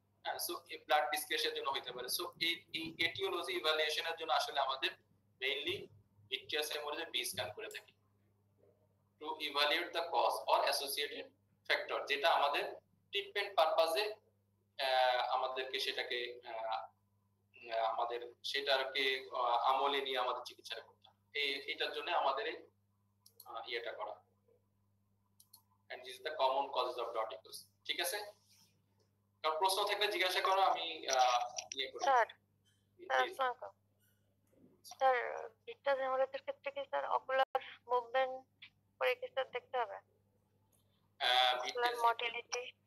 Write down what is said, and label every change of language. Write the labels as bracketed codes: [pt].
[bn] হ্যাঁ, so blood ডিসকেশনের জন্য হতে পারে। সো এই এটিওলজি ইভ্যালুয়েশনের জন্য আসলে আমাদের মেইনলি ভিট্রিয়াস হেমোরেজের বি স্ক্যান করে থাকি [en] to evaluate the cause or associated factor, [bn] যেটা আমাদের ট্রিটমেন্ট পারপাজে আমাদেরকে সেটাকে আমাদের সেটাকে আমলে নিয়ে আমাদের চিকিৎসাটা করতে হবে। এটার জন্য আমাদের ইয়েটা করা। [en] and this is the common causes of dot echoes। [bn] ঠিক আছে, কারণ প্রশ্ন থাকলে জিজ্ঞাসা করো, আমি ইয়ে করি। স্যার স্যার ভিট্রাস হেমোরেজের ক্ষেত্রে কি স্যার অকুলার মুভমেন্ট করে কি স্যার দেখতে হবে? [en] ocular motility